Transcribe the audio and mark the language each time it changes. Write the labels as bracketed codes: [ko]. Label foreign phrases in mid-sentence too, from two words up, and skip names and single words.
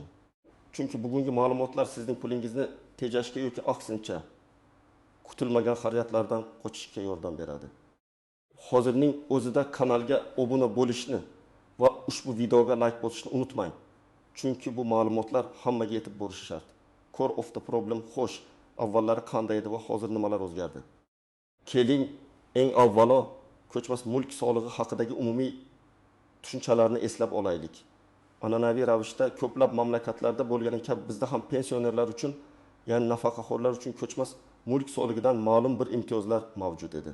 [uz] Chunki bugungi ma'lumotlar sizning pulingizni tejashga yoki aksincha kutilmagan xarajatlardan qochishga yordam beradi. Hozirning o'zida kanalga obuna bo'lishni va ushbu videoga like bosishni unutmang. Chunki bu ma'lumotlar hammaga yetib borishi shart. [en] Core of the problem [uz] xo'sh, avvallari qanday edi va hozir nimalar o'zgardi? Keling, eng avvalo ko'chmas mulk solig'i haqidagi umumiy tushunchalarni eslab olaylik. An'anaviy ravishda ko'plab mamlakatlarda bo'lgani kabi bizda ham pensionerlar uchun, ya'ni nafaqaxo'rlar uchun ko'chmas mulk solig'idan ma'lum bir imtiyozlar mavjud edi.